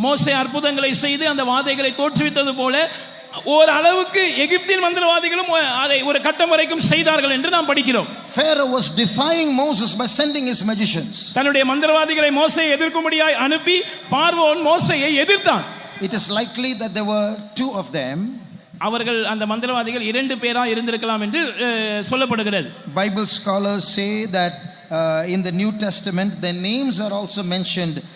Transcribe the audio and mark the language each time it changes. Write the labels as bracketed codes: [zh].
[ta] மோசே அற்புதங்களை செய்து அந்த வாதைகளை தோற்றுவித்தது போல ஒரு அளவுக்கு எகிப்தின் மந்திரவாதிகளும் அதை ஒரு கட்டம் வரைக்கும் செய்தார்கள் என்று நாம் படிக்கிறோம். [en] Pharaoh was defying Moses by sending his magicians. [ta] தன்னுடைய மந்திரவாதிகளை மோசேயை எதிர்க்கும்படியாய் அனுப்பி பார்வோன் மோசேயை எதிர்த்தான். [en] It is likely that there were two of them. [ta] அவர்கள் அந்த மந்திரவாதிகள் 2 பேரா இருந்திருக்கலாம் என்று சொல்லப்படுகிறது. [en] Bible scholars say that in the New Testament their names are also mentioned